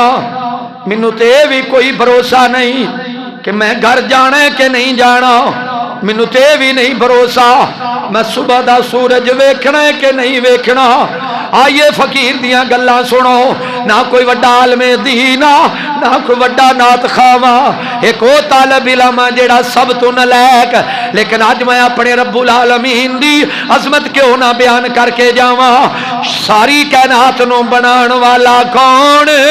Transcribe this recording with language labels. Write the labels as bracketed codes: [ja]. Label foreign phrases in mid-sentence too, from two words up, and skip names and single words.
[pa] مینوں تے بھی کوئی بھروسہ نہیں کہ میں گھر جانا ہے کہ نہیں جانا مینوں تے بھی نہیں بھروسہ میں صبح دا سورج ویکھنا ہے کہ نہیں ویکھنا آئیے فقیر دیاں گلاں سنو نہ کوئی وڈا عالم دین نہ کوئی وڈا نعت خواں ایک او طالب علم جیڑا سب تو نالائق لیکن اج میں اپنے رب العالمین دی عظمت کیوں نہ بیان کر کے جاواں ساری کائنات نو بنان والا کون